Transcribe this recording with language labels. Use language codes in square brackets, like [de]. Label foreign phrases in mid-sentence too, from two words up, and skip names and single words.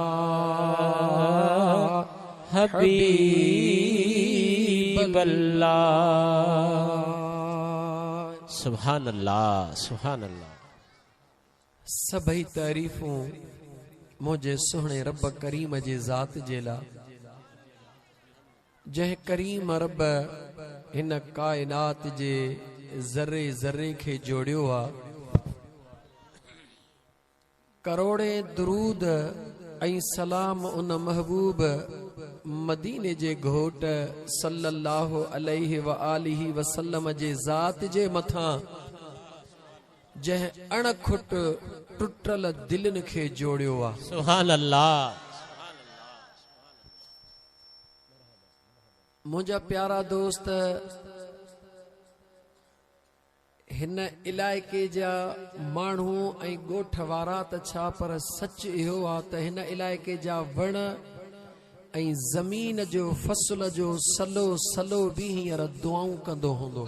[ar] حبيب الله. سبحان الله، سبحان الله. [sd] सभई तारीफ़ूं मुझे सुहणे रब करीम जे ज़ात जे ला, जह करीम रब हिन कायनात जे ज़र्रे ज़र्रे खे जोड़ियो आ। करोड़े दरूद ऐं सलाम उन महबूब मदीने जे घोट [ar] صلى الله عليه وآله وسلم [sd] जे ज़ात जे मथां, जह अणखुट टुटल दिलनि खे जोड़ियो आ। [ar] سبحان الله. [sd] मुझा प्यारा दोस्त, हिन इलाइके जा माण्हू ऐं ॻोठ वारा त छा, पर सच इहो आ त हिन इलाइके जा वण ऐं ज़मीन जो फसल जो सलो सलो बि हींअर दुआऊं कंदो हूंदो।